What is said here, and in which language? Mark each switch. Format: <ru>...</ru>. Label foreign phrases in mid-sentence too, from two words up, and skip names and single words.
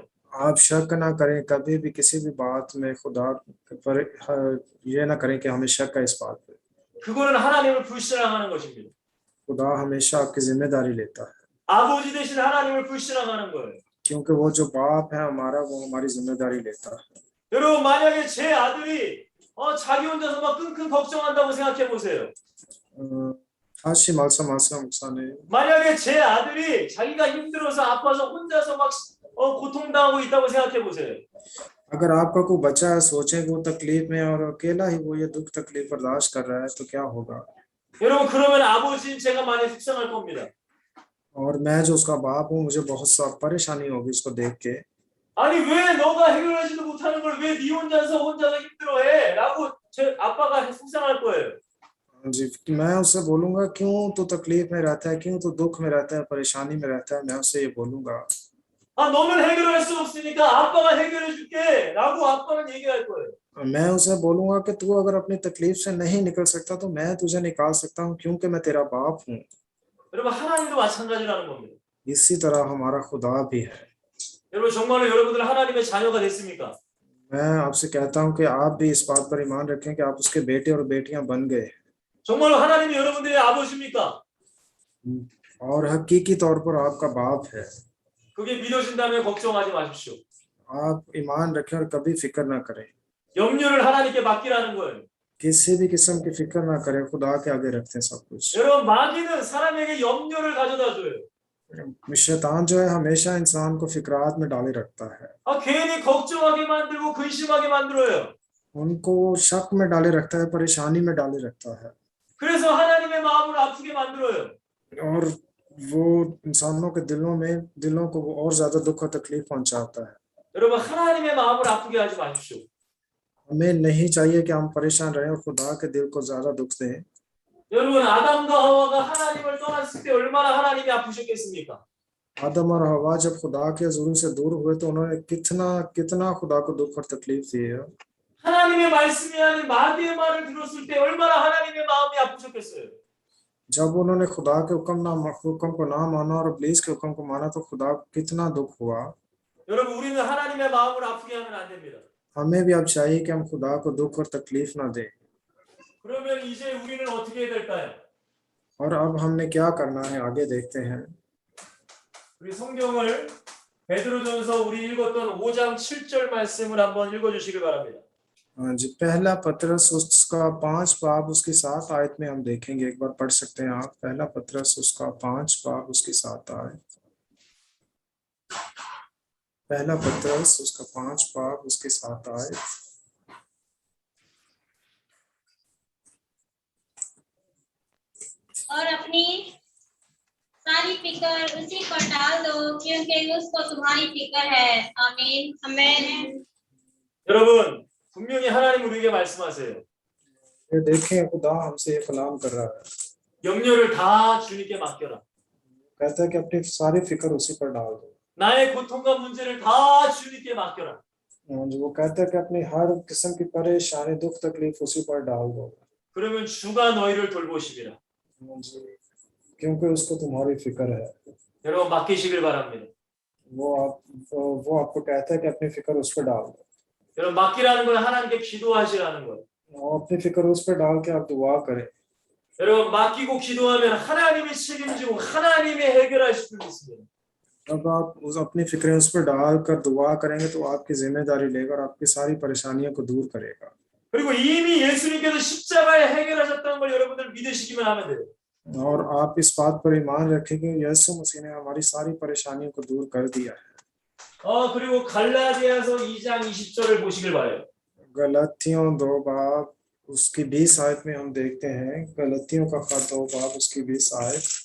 <ur>آپ شک نہ کریں، کبھی بھی کسی بھی بات میں خدا پر یہ نہ کریں کہ ہمیں شک ہے اس بات پہ.</ur> <ko>그거는 하나님을 불신앙하는 것입니다.</ko> <ur>خدا ہمیشہ آپ کی ذمہ داری لیتا ہے,</ur> <ko>아버지 대신 하나님을 불신앙하는 거예요.</ko> <ur>کیونکہ وہ جو باپ ہے ہمارا، وہ ہماری ذمہ داری لیتا ہے.</ur> <ko>여러분 만약에 제 아들이 자기 혼자서 막 끙끙 걱정한다고 생각해 보세요. 다시 말씀하세요, 목사님. 만약에 제 아들이 자기가 힘들어서 아파서 혼자서 막 고통당하고 있다고 생각해 보세요.</ko> <ur>اگر آپ کا کوئی بچہ ہے، سوچے وہ تکلیف میں اور اکیلا ہی وہ یہ دکھ تکلیف برداشت کر رہا ہے، تو کیا ہوگا?</ur> <ko>여러분 그러면 아버지인 제가 많이 속상할 겁니다.</ko> <ur>اور میں جو اس کا باپ ہوں، مجھے بہت سا پریشانی ہوگی اس کو دیکھ کے.</ur> <ko>아니 왜 너가 해결하지도 못하는 걸 왜 네 혼자서 힘들어해? 라고 제 아빠가 속상할 거예요.</ko> <ur>جی، میں اس سے بولوں گا کیوں تو تکلیف میں رہتا ہے، کیوں تو دکھ میں رہتا ہے، پریشانی میں رہتا ہے. میں اس سے یہ بولوں گا,</ur> <ko>너는 해결할 수 없으니까 아빠가 해결해 줄게 라고 아빠는 얘기할 거예요.</ko> <ur>میں اسے بولوں گا کہ تو اگر اپنی تکلیف سے نہیں نکل سکتا تو میں تجھے نکال سکتا ہوں، کیونکہ میں تیرا باپ ہوں.</ur> <ko>여러분 하나님도 마찬가지라는 겁니다.</ko> <ur>اسی طرح ہمارا خدا بھی ہے.</ur> <ko>여러분 정말로 여러분들 하나님의 자녀가 됐습니까?</ko> <ur>میں آپ سے کہتا ہوں کہ آپ بھی اس بات پر ایمان رکھیں کہ آپ اس کے بیٹے اور بیٹیاں بن گئے,</ur> <ko>정말로 하나님이 여러분들의 아버지입니까?</ko> <ur>اور حقیقی طور پر آپ کا باپ ہے.</ur> <ko>그게 믿어진다면 걱정하지 마십시오.</ko> <ur>آپ ایمان رکھیں اور کبھی فکر نہ کریں,</ur> <ko>염려를 하나님께 맡기라는 거예요.</ko> <ur>کسی بھی قسم کی فکر نہ کریں، خدا کے آگے رکھتے ہیں سب کچھ.</ur> <ko>여러분 마귀는 사람에게 염려를 가져다 줘요.</ko> <ur>شیطان جو ہے ہمیشہ انسان کو فکرات میں ڈالے رکھتا ہے,</ur> <ko>괜히 걱정하게 만들고 근심하게 만들어요.</ko> <ur>ان کو شک میں ڈالے رکھتا ہے، پریشانی میں ڈالے رکھتا ہے,</ur> <ko>그래서 하나님의 마음을 아프게 만들어요.</ko> <ur>اور وہ انسانوں کے دلوں کو وہ اور زیادہ دکھ اور تکلیف پہنچاتا ہے.</ur> <ko>여러분 하나님의 마음을 아프게 하지 마십시오.</ko> <ur>ہمیں نہیں چاہیے کہ ہم پریشان رہیں اور خدا کے دل کو زیادہ دکھ دیں.</ur> <ko>여러분 아담과 하와가 하나님을 떠났을 때 얼마나 하나님이 아프셨겠습니까?</ko> <ur>آدم اور حوا جب خدا کے حضور سے دور ہوئے تو انہوں نے کتنا خدا کو دکھ اور تکلیف دی ہے.</ur> <ko>하나님의 말씀이 아닌 마귀의 말을 들었을 때 얼마나 하나님의 마음이 아프셨겠어요.</ko> <ur>جب انہوں نے خدا کے حکم کو نہ مانا اور ابلیس کے حکم کو مانا تو خدا کو کتنا دکھ ہوا.</ur> <ko>여러분 우리는 하나님의 마음을 아프게 하면 안 됩니다.</ko> <ur>ہمیں بھی اب چاہیے کہ ہم خدا کو دکھ اور تکلیف نہ دیں.</ur> <ko>그러면 이제 우리는 어떻게 해야 될까요?</ko> <ur>اور اب ہم نے کیا کرنا ہے، آگے دیکھتے ہیں.</ur> <ko>우리 성경을 베드로전서 우리 읽었던 5장 7절 말씀을 한번 읽어주시길 바랍니다.</ko> <ur>جی، پہلا پطرس اس کا 5 باب اس کی 7 آیت میں ہم دیکھیں گے، ایک بار پڑھ سکتے ہیں آپ. پہلا پطرس اس کا 5 باب اس کی 7 آیت۔ پہلا پطرس اس کا 5 باب اس کی 7 آیت. اور اپنی ساری فکر اسی پر ڈال دو کیونکہ اس کو تمہاری فکر ہے. آمین آمین.</ur> <ko>여러분 분명히 하나님 우리에게 말씀하세요.</ko> <ur>یہ دیکھیں، خدا ہم سے یہ کلام کر رہا ہے,</ur> <ko>염려를 다 주님께 맡겨라.</ko> <ur>کہتا ہے کہ اپنی ساری فکر اسی پر ڈال دو.</ur> <ko>나의 고통과 문제를 다 주님께 맡겨라.</ko> <ur>وہ کہتا ہے کہ اپنی ہر قسم کی پریشانی دکھ تکلیف اسی پر ڈال دو,</ur> <ko>그러면 주가 너희를 돌보시리라.</ko> <ur>کیونکہ اس کو تمہاری فکر ہے.</ur> <ko>여러분 맡기시길 바랍니다.</ko> <ur>وہ آپ کو کہتا ہے کہ اپنی فکر اس پر ڈال دو.</ur> <ko>여러분 맡기라는 건 하나님께 기도하시라는 거예요.</ko> <ur>اپنی فکر اس پر ڈال کے آپ دعا کریں.</ur> <ko>여러분 맡기고 기도하면 하나님이 책임지고 하나님이 해결하실 줄 믿습니다.</ko> <ur>اب آپ اپنی فکریں اس پر ڈال کر دعا کریں گے تو آپ کی ذمہ داری لے گا اور آپ کی ساری پریشانیوں کو دور کرے گا.</ur> <ko>그리고 이미 예수님께서 십자가에 해결하셨다는 걸 여러분들 믿으시기만 하면 돼요.</ko> <ur>اور آپ اس بات پر ایمان رکھیں کہ یسوع مسیح نے ہماری ساری پریشانیوں کو دور کر دیا ہے.</ur> <ko>그리고 갈라디아서 2장 20절을 보시길 바래요.</ko> <ur>گلتیوں 2 باب اس کی 20 آیت میں ہم دیکھتے ہیں، گلتیوں کا خط 2 باب اس کی 20 آیت.</ur>